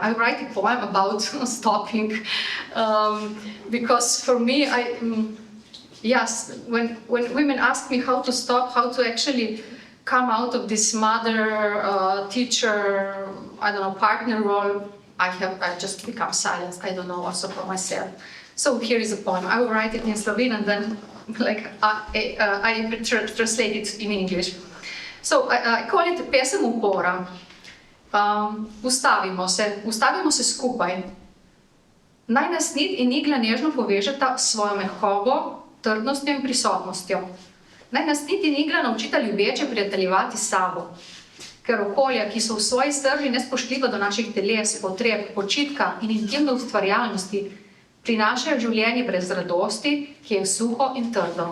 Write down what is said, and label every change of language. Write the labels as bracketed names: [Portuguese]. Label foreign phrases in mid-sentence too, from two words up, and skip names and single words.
[English] I write a poem about stopping because for me, when women ask me how to stop, how to actually come out of this mother, teacher, I don't know, partner role, I just become silent. I don't know also for myself. So here is a poem. I will write it in Slovene and then I translate it in English. So I call it [Slovenian] pesem upora. Ustavimo se skupaj. Naj nas nit in igla nežno povežeta s svojo mehkobo, trdnostjo in prisotnostjo. Naj nas nit in igla naučita ljubeče prijateljevati s sabo. Ker okolja, ki so v svoji srži nespoštljiva do naših teles, potreb, počitka in intimne ustvarjalnosti, prinašajo življenje brez radosti, ki je suho in trdo.